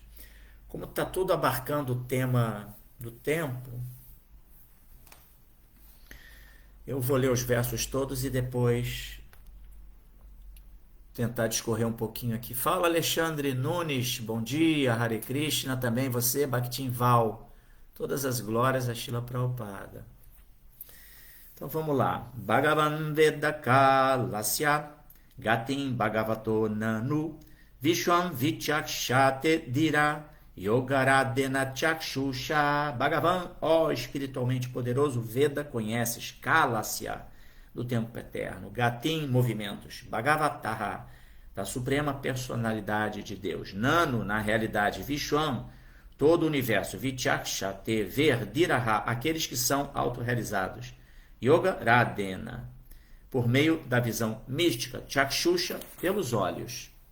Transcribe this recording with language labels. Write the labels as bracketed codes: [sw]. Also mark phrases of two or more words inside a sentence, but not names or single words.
[pt] Como está tudo abarcando o tema do tempo, eu vou ler os versos todos e depois tentar discorrer um pouquinho aqui. Fala, Alexandre Nunes, bom dia, [sa] Hare Krishna, [pt] também você, Bhaktinval. Todas as glórias a Srila Prabhupada. Então vamos lá. [sa] Bhagavan Veda Kalasya Gatim Bhagavato Nanu Vishwam Vichakshate Dira Yogaradena Chakshusha. [pt] Bhagavan, ó espiritualmente poderoso, Veda conheces, Kalasya, do tempo eterno, Gatim, movimentos, Bhagavataha, da suprema personalidade de Deus, Nano, na realidade, Vishwam, todo o universo, Vichakshate, ver, Diraha, aqueles que são autorrealizados, [sa] Yoga Radena, [pt] por meio da visão mística, Chakshusha, pelos olhos.